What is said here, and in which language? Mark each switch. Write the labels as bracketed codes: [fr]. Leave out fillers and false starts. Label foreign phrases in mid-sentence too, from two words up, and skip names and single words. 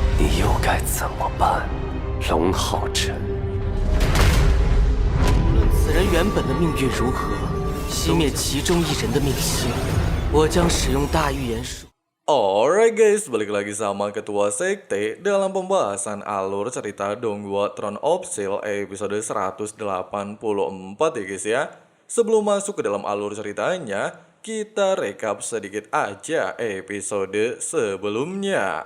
[zh] 你又该怎么办，龙皓晨？无论此人原本的命运如何，熄灭其中一人的命星，我将使用大预言术。 [en] Alright guys, [id] balik lagi sama Ketua Sekte dalam pembahasan alur cerita Donghua Throne of Steel episode 184 ya guys ya. Sebelum masuk ke dalam alur ceritanya, kita rekap sedikit aja episode sebelumnya.